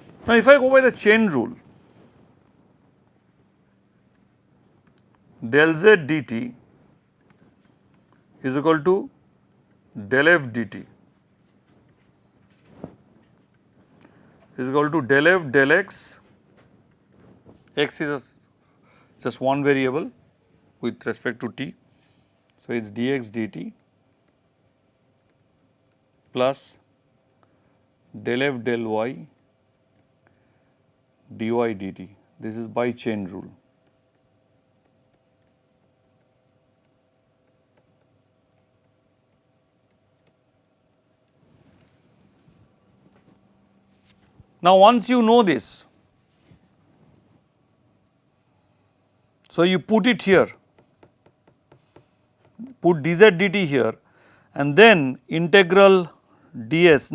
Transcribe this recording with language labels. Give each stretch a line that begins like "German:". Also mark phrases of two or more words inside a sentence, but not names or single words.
English: Now, if I go by the chain rule, del z dt is equal to del f dt is equal to del f del x, x is just one variable with respect to t. So, it is dx dt plus del f del y dy dt. This is by chain rule. Now, once you know this, so you put it here, put dz dt here and then integral ds.